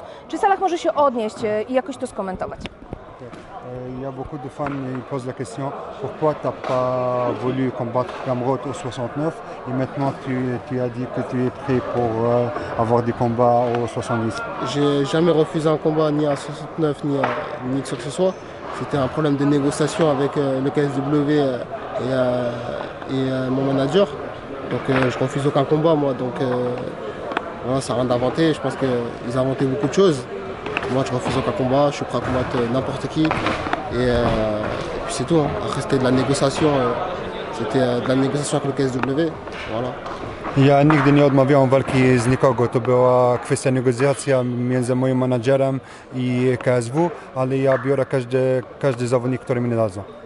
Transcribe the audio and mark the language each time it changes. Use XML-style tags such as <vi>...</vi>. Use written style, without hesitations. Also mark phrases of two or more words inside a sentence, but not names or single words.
<pl>Czy Salah może się odnieść i jakoś to skomentować?</pl> <fr>Il y a beaucoup de fans qui posent la question pourquoi tu n'as pas voulu combattre Gamrot au 69 et maintenant tu as dit que tu es prêt pour avoir des combats au 70. J'ai jamais refusé un combat ni à 69 ni que ce soit. C'était un problème de négociation avec le KSW et mon manager. Donc je refuse aucun combat moi. Donc voilà, ça n'a rien d'inventé. Je pense qu'ils ont inventé beaucoup de choses. Moi je refuse aucun combat, je suis prêt à combattre n'importe qui. Et puis c'est tout. Hein. Après c'était de la négociation. C'était de la négociation avec le KSW. Voilà.</fr> <pl>Ja nigdy nie odmawiałem walki z nikogo, to była kwestia negocjacja między moim menadżerem i KSW, ale ja biorę każdy zawodnik, który mi dadzą.</pl>